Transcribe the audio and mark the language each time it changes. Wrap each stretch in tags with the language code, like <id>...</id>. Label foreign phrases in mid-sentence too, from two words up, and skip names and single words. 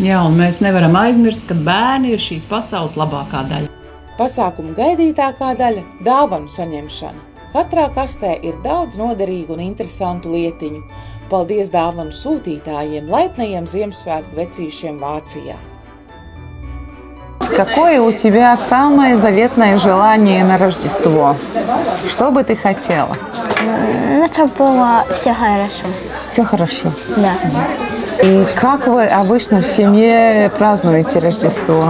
<lv>Jā, un mēs nevaram aizmirst, ka bērni ir šīs pasaules labākā daļa. Pasākuma gaidītākā daļa – dāvanu saņemšana. Katrā kastē ir daudz noderīgu un interesantu lietiņu. Paldies dāvanu sūtītājiem, laipnajiem Ziemassvētku vecīšiem Vācijā.</lv> <ru>Какое у тебя самое заветное желание на Рождество? Что бы ты хотела? Ну, чтобы было все хорошо. Все хорошо. Да. И как вы обычно в семье празднуете Рождество?</ru>